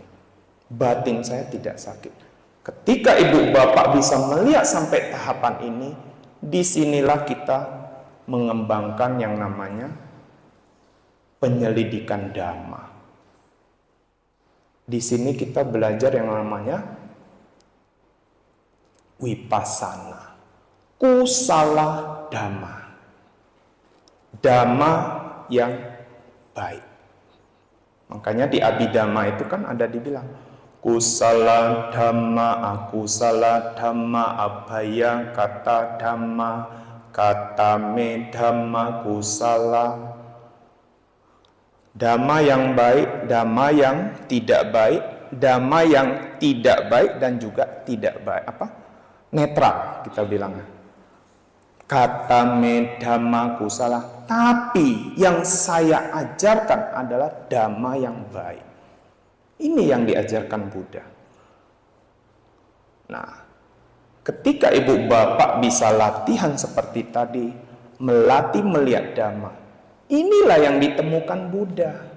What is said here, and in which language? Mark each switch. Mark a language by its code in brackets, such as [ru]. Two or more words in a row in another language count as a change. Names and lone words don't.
[id] Batin saya tidak sakit. Ketika ibu bapak bisa melihat sampai tahapan ini, disinilah kita mengembangkan yang namanya penyelidikan Dhamma. Di sini kita belajar yang namanya Vipassana, [pi] kusala dhamma, [id] dhamma yang baik. Makanya di Abhidhamma itu kan ada dibilang [pi] kusala dhamma, akusala dhamma, abhaya kata dhamma, kata me dhamma, kusala. [id] Dhamma yang baik, dhamma yang tidak baik, dhamma yang tidak baik dan juga tidak baik. Netral kita bilang. [pi] Kata me dhamma kusala. [id] Tapi yang saya ajarkan adalah dhamma yang baik. Ini yang diajarkan Buddha. Nah, ketika ibu bapak bisa latihan seperti tadi, melatih melihat dhamma, inilah yang ditemukan Buddha.